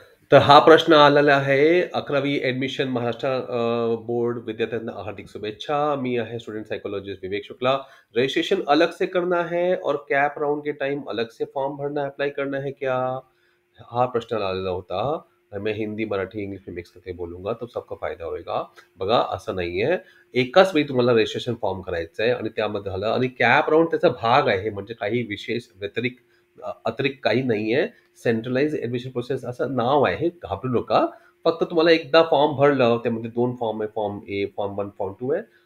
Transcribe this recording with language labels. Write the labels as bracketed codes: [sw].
[mr] तर हा प्रश्न आलेला आहे 11वी ॲडमिशन महाराष्ट्र बोर्ड विद्यार्थ्यांना हार्दिक शुभेच्छा। [hi] मैं है स्टूडेंट साइकोलॉजिस्ट विवेक शुक्ला। रजिस्ट्रेशन अलग से करना है और कैप राउंड के टाइम अलग से फॉर्म भरना है, अप्लाई करना है क्या? [mr] हा प्रश्न आलेला होता। [hi] मैं हिंदी, मराठी, इंग्लिश में मिक्स करके बोलूंगा तो सबका फायदा होईल। [mr] बघा असं नाहीये, एकाच वेळी तुम्हाला रजिस्ट्रेशन फॉर्म करायचं आहे आणि त्यामध्ये झालं आणि कॅप राउंड त्याचा भाग आहे, म्हणजे काही विशेष अतिरिक्त काही नाहीये। सेंट्रलाइज ॲडमिशन प्रोसेस असं नाव आहे, घाबरू नका। फक्त तुम्हाला एकदा फॉर्म भरलं, त्यामध्ये 2 फॉर्म आहे, फॉर्म ए, फॉर्म 1, फॉर्म 2 आहे.